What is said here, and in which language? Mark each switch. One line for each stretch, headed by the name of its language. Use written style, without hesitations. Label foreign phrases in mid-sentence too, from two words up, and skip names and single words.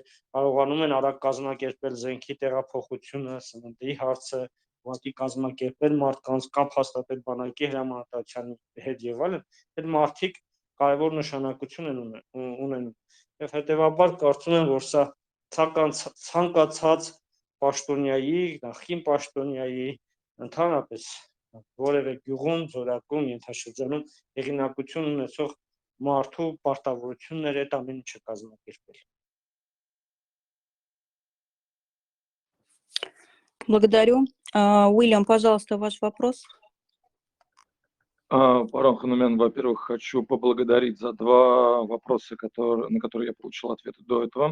Armenian: կարողանում են արագ կազմակերպել զենքի տեղափոխությունը, սննդի հարցը, ուղղակի կազմակերպել մարդկանց, կապ հաստատել բանակի հրամանատարության հետ եւ այլն, այդ մարդիկ կարևոր նշանակություն են ունենում եւ հետեւաբար կարծում եմ, որ սա ցանկացած պաշտոնյայի, նախկին պաշտոնյայի, ընդհանրապես որևէ գյուղում, զորակում, ենթաշրջանում հեղինակություն ունեցող մարդու պարտավորությունն էր այդ ամեն ինչը կազմակերպել։
Russian: Благодарю. Уильям, пожалуйста, ваш вопрос. Парон Ханумян, во-первых, хочу поблагодарить за два вопроса, на которые я получил ответы до этого.